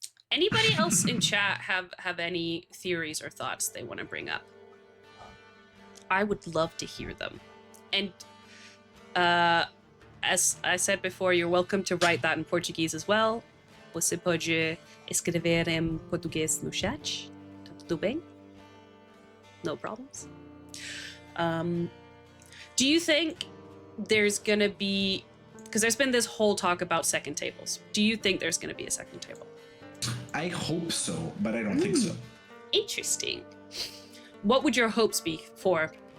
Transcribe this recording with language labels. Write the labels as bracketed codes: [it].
[en] Anybody else in chat have any theories or thoughts they want to bring up? I would love to hear them. And as I said before, you're welcome to write that in Portuguese as well. [pt] Você pode escrever em português no chat. Tá tudo bem? [en] No problems. Do you think there's gonna be, because there's been this whole talk about second tables. Do you think there's gonna be a second table? I hope so, but I don't think so. Interesting. What would your hopes be for?